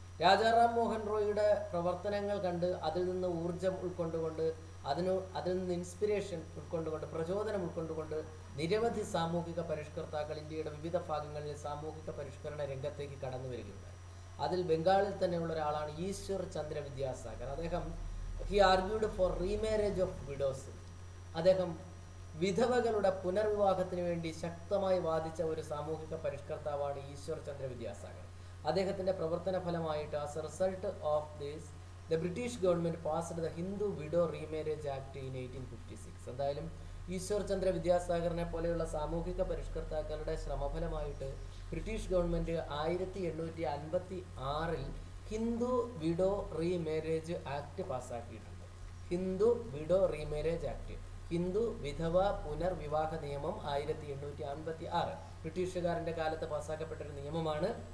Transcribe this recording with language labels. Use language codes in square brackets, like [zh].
[ml] രാജാറാം മോഹൻ റോയിയുടെ പ്രവർത്തനങ്ങൾ കണ്ട് അതിൽ നിന്ന് ഊർജം ഉൾക്കൊണ്ടുകൊണ്ട്, അതിൽ നിന്ന് ഇൻസ്പിരേഷൻ ഉൾക്കൊണ്ടുകൊണ്ട്, പ്രചോദനം ഉൾക്കൊണ്ടുകൊണ്ട് നിരവധി സാമൂഹിക പരിഷ്കർത്താക്കൾ ഇന്ത്യയുടെ വിവിധ ഭാഗങ്ങളിൽ സാമൂഹിക പരിഷ്കരണ രംഗത്തേക്ക് കടന്നു വരികയുണ്ടായി. അതിൽ ബംഗാളിൽ തന്നെയുള്ള ഒരാളാണ് ഈശ്വർ ചന്ദ്ര വിദ്യാസാഗർ. [en] അദ്ദേഹം he argued for remarriage of widows. [ml] അദ്ദേഹം വിധവകളുടെ പുനർവിവാഹത്തിന് വേണ്ടി ശക്തമായി വാദിച്ച ഒരു സാമൂഹിക പരിഷ്കർത്താവാണ് ഈശ്വർ ചന്ദ്ര വിദ്യാസാഗർ. അദ്ദേഹത്തിന്റെ പ്രവർത്തന ഫലമായിട്ട്, [en] As a result of this, the British government passed the Hindu Widow Remarriage Act in 1856. [ml] എന്തായാലും ഈശ്വർ ചന്ദ്ര വിദ്യാസാഗറിനെ പോലെയുള്ള സാമൂഹിക പരിഷ്കർത്താക്കളുടെ ശ്രമഫലമായിട്ട് British government 1856 Hindu widow remarriage act പാസ്സാക്കിയിട്ടുണ്ട്. Hindu widow remarriage act, Hindu വിധവ പുനർവിവാഹ നിയമം 1856 ബ്രിട്ടീഷുകാരൻ്റെ കാലത്ത് പാസ്സാക്കപ്പെട്ടൊരു നിയമമാണ്.